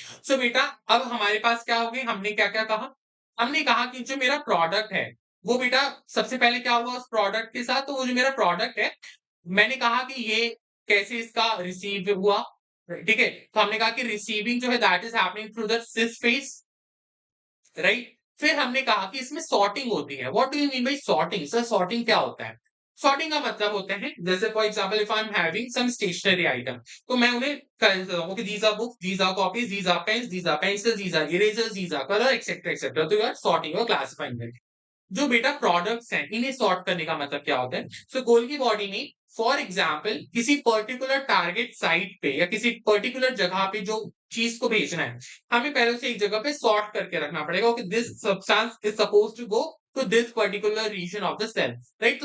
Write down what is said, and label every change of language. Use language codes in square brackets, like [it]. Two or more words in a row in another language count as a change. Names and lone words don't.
[hi] बेटा अब हमारे पास क्या हो गई, हमने क्या क्या कहा? हमने कहा कि जो मेरा प्रोडक्ट है, वो बेटा सबसे पहले क्या हुआ उस प्रोडक्ट के साथ, तो वो जो मेरा प्रोडक्ट है, मैंने कहा कि ये कैसे इसका रिसीव हुआ, ठीक है। तो हमने कहा कि रिसीविंग जो है [en] that is happening through the cis face, right. [hi] फिर हमने कहा कि इसमें सॉर्टिंग होती है। [en] what do you mean by sorting? [hi] सर सॉर्टिंग क्या होता है? सॉर्टिंग का मतलब होता है, जैसे [en] for example if I am having some stationery item, [hi] तो मैं उन्हें [en] okay these are books, these are copies, these are pens, these are pencils, these are erasers, these are colour etcetera etcetera. [hi] तो [en] you are sorting [hi] और [en] classifying it. [hi] जो बेटा प्रोडक्ट्स हैं, इन्हें सॉर्ट करने का मतलब क्या होता है? [en] Golgi body [hi] में [en] for example [hi] किसी [en] particular target site [hi] पे या किसी पर्टिकुलर जगह पे जो चीज को भेजना है, हमें पहले से एक जगह पे सॉर्ट करके रखना पड़ेगा कि [en] this substance is suppose to go to this particular region of the cell, right.